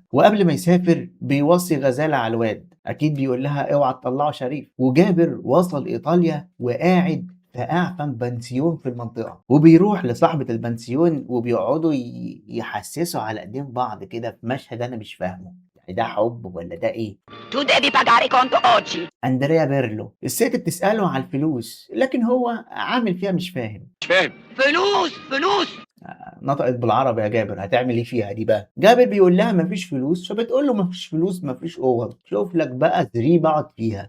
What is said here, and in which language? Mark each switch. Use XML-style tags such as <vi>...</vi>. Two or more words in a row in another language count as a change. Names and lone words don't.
<ar>وقبل ما يسافر بيوصي غزالة على الواد، أكيد بيقول لها اوعى تطلعوا شريف. وجابر وصل إيطاليا وقاعد في أعفن بنسيون في المنطقة، وبيروح لصاحبة البنسيون وبيقعدوا يحسسوا على ايدين بعض كده في مشهد أنا مش فاهمه، ده حب ولا ده ايه؟</ar> <it>Tu devi pagare conto oggi.</it> <ar>اندريا بيرلو. الست بتسأله على الفلوس لكن هو عامل فيها مش فاهم. مش فاهم. فلوس. نطقت بالعربي يا جابر، هتعمل ايه فيها دي بقى؟ جابر بيقول لها مفيش فلوس، فبتقول له مفيش فلوس مفيش اوض، شوف لك بقى زريبه اقعد فيها.</ar>